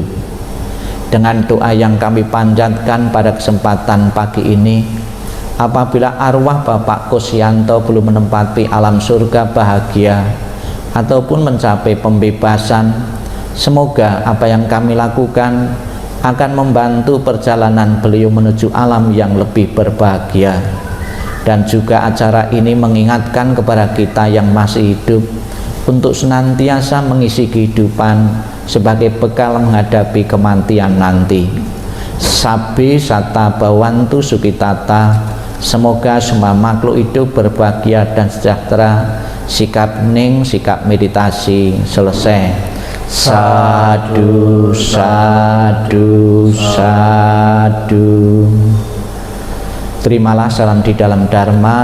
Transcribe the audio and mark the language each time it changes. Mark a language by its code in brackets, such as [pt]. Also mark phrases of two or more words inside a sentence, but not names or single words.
[id] Dengan doa yang kami panjatkan pada kesempatan pagi ini, apabila arwah Bapak Kusyanto belum menempati alam surga bahagia ataupun mencapai pembebasan, semoga apa yang kami lakukan akan membantu perjalanan beliau menuju alam yang lebih berbahagia. Dan juga acara ini mengingatkan kepada kita yang masih hidup untuk senantiasa mengisi kehidupan sebagai bekal menghadapi kematian nanti. [pi] Sabbe satta bhavantu sukitata, [id] semoga semua makhluk hidup berbahagia dan sejahtera. Sikap hening, sikap meditasi selesai. [pi] Sadu, sadu, sadu. [id] Terimalah salam di dalam Dharma.